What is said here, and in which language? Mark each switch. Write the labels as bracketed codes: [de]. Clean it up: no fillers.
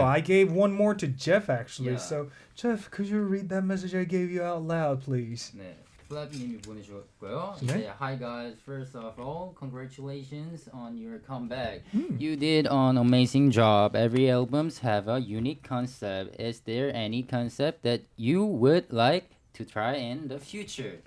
[en] I gave one more to Jeff actually. So Jeff, could you read that message I gave you out loud, please? [ko] 네, 플라비님이 보내주셨고요. 네. [en] 이제 Hi guys, first of all, congratulations on your comeback. You did an amazing job. Every albums have a unique concept. Is there any concept that you would like to try in the future?